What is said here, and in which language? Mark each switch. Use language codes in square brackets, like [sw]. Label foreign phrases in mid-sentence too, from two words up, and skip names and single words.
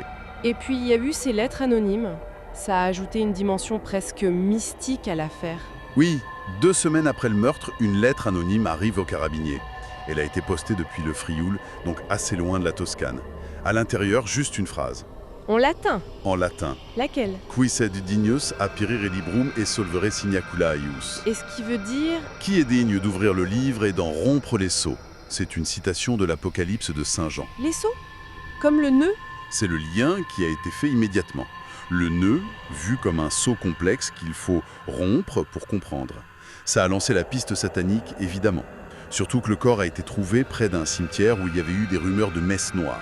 [fr] Et puis il y a eu ces lettres anonymes. Ça a ajouté une dimension presque mystique à l'affaire. Oui, 2 semaines après le meurtre, une lettre anonyme arrive aux carabiniers. Elle a été postée depuis le Frioul, donc assez loin de la Toscane. À l'intérieur, juste une phrase. En latin. En latin. Laquelle? [la] Qui sed dignus apirire librum et solvere signacula eius. [fr] Et ce qui veut dire... Qui est digne d'ouvrir le livre et d'en rompre les sceaux? C'est une citation de l'Apocalypse de Saint Jean. Les sceaux? Comme le nœud? C'est le lien qui a été fait immédiatement. Le nœud, vu comme un sceau complexe qu'il faut rompre pour comprendre. Ça a lancé la piste satanique, évidemment. Surtout que le corps a été trouvé près d'un cimetière où il y avait eu des rumeurs de messe noire.